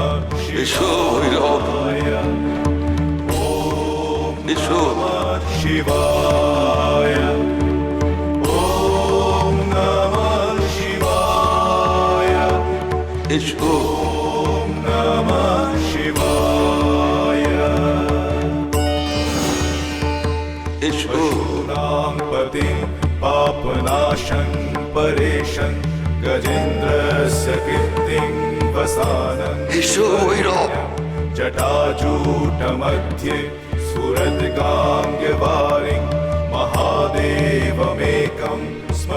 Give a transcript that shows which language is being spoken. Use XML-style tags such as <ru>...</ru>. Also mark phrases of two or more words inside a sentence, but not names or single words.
<bn>এসো ভৈরব, এসো।</bn> <sa>शिवाय ओम नमः शिवाय</sa> <bn>এসো,</bn> <sa>ओम नमः शिवाय।</sa> <bn>এসো।</bn> <sa>पशूनां पतिं पापनाशं परेशं गजेन्द्रस्य कीर्तिं वसानं।</sa> <bn>এসো ভৈরব,</bn> <sa>जटाजूटमध्ये स्फुरद्गाङ्गवारिं महादेवमेकं स्मरामि।</sa>